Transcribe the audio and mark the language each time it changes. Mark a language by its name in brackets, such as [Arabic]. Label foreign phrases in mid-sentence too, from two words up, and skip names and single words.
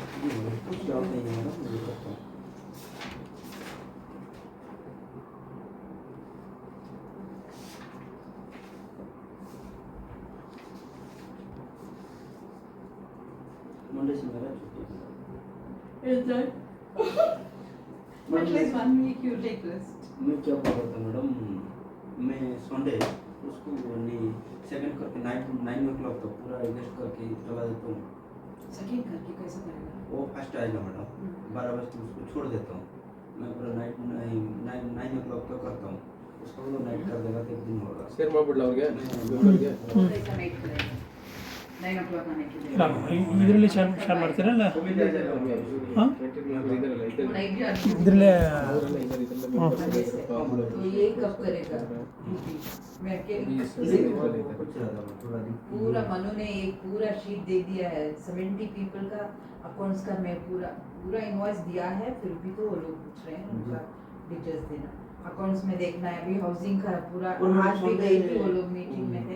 [Hindi] जी मैडम कुछ डाउट नहीं है मैडम मुझे करता हूं मंडे से मेरा छुट्टी है Is that? [English] At least 1 week you take rest. [Hindi] मैं क्या बोल रहा था मैडम मैं संडे उसको नहीं सेकंड करके नाइट [English] 9 o'clock [Hindi] तक पूरा एडजस्ट करके लगा देता हूँ सेकंड करके कैसे करेगा वो फर्स्ट आएगा मैडम 12 बजे तक उसको छोड़ देता हूँ मैं पूरा नाइट [English] 9 o'clock [Hindi] तक करता हूँ उसको वो नाइट कर देगा तो एक दिन होगा [Kannada] ಶೇರ್ ಮಾಡ್ಬಿಡ್ಲ ಅವ್ರಿಗೆ ಮೆಂಬರ್ಗೆ [Hindi] ऐसा नहीं करेगा [English] 9 o'clock [Hindi] आने के लिए [Kannada] ಇದರಲ್ಲಿ ಶೇರ್ ಮಾಡ್ತೀರಲ್ಲ ಹಾಂ ಕ್ಯಾಂಟೀನ್ ಮೆಂಬರ್ ಇದಾರಲ್ಲ ಇದರಲ್ಲಿ ಇದರಲ್ಲೇ ಅವರೆಲ್ಲ ಇದ್ದಾರೆ ಇದೆಲ್ಲ ಮೆಂಬರ್ಸ್ [Hindi] तो ये कब करेगा मैं अकेली कुछ ज़्यादा पूरा दिन पूरा मनु ने एक पूरा शीट दे दिया है 70 पीपल का अकाउंट्स का मैं पूरा इनवॉइस दिया है फिर भी तो वो लोग पूछ रहे हैं उनका डिटेल्स देना अकाउंट्स में देखना है अभी हाउसिंग का पूरा आज भी गई थी वो लोग मीटिंग में थे